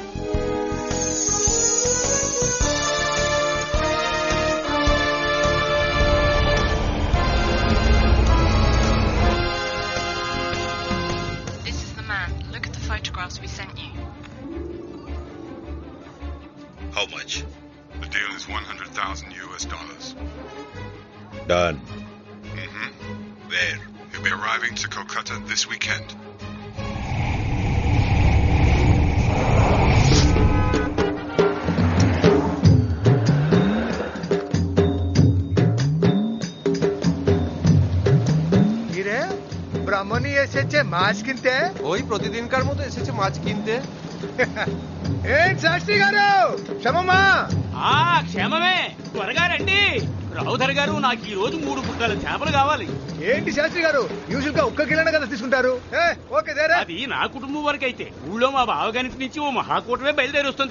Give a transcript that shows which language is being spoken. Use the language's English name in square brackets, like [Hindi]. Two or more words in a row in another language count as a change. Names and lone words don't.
[English] This is the man. Look at the photographs we sent you. How much? The deal is $100,000 US. Done. Mm-hmm. Where? He'll be arriving to Kolkata this weekend. [Bangla] ব্রাহ্মণী এসেছে মাছ কিনতে। ওই প্রতিদিনকার মতো এসেছে মাছ কিনতে। [Telugu] ఏంటి శాస్త్రి గారు, క్షమమా? క్షేమమే, త్వరగా రండి. రావుధర్ గారు, నాకు ఈ రోజు 3 బుక్కల చేపలు కావాలి. ఏంటి శాస్త్రి గారు, యూజువల్ గా 1 కిలోనే కదా తీసుకుంటారు? ఓకే దేరా. అది నా కుటుంబం వరకు అయితే, ఊళ్ళో మా బావగారి నుంచి ఓ మహాకూటమే బయలుదేరి వస్తుంది.